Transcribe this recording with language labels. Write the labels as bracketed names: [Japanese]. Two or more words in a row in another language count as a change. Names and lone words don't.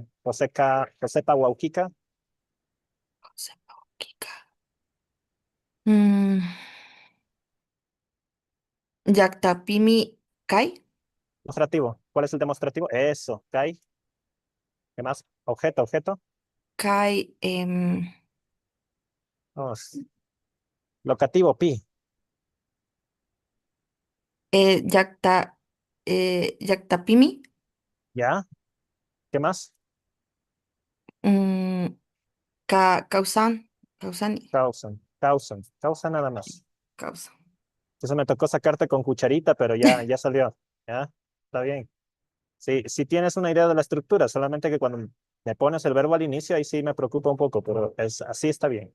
[Quechua] Josepa Wauquica. Josepa, Kika. Mm, Yaktapimi Kai. [Spanish] Demostrativo. ¿Cuál es el demostrativo? Eso, Kai. ¿Qué más? Objeto. [Quechua] Kai. [Spanish] Oh, locativo, pi. [Quechua] Yakta, Yaktapimi. [Spanish] ¿Ya? ¿Qué más? [Quechua] mm, Causan. Causani. [Spanish] Causa nada más. [Quechua] Causa. [Spanish] Eso me tocó sacarte con cucharita, pero ya salió. ¿Ya? Está bien. Sí, si tienes una idea de la estructura, solamente que cuando me pones el verbo al inicio, ahí sí me preocupa un poco, pero así está bien.